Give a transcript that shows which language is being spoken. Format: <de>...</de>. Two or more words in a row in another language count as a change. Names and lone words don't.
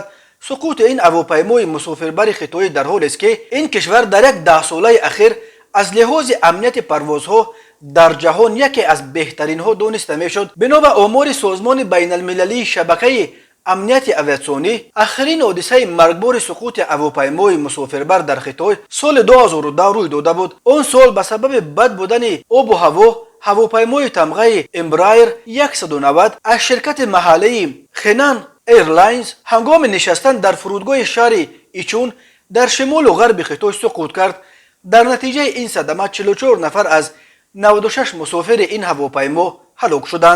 <tg>Суқути ин ҳавопаймои мусофирбари Хитойӣ дар ҳолӣ аст ки ин кишвар дар як 10 солаи ахир аз лиҳози амнияти парвозҳо дар ҷаҳон яке аз беҳтарин ҳо дониста мешуд. Бино ба омори созмони байналмилалии шабакаи амнияти авиатсионӣ охирин ҳодисаи маргбори суқути ҳавопаймои мусофирбар дар Хитойи соли 2002 рӯй дода буд. он сол ба сабаби бад будани обу ҳаво ҳавопаймои тамғаи Embraer 190 аз ширкати маҳаллии Henan Airlines ҳангоми нишастан дар фурудгоҳи шаҳри Ичун дар шимолу ғарби Хитой суқут кард. дар натиҷаи ин садама 44 нафар аз 96 мусофири ин ҳавопаймо ҳалок шуданд.</tg>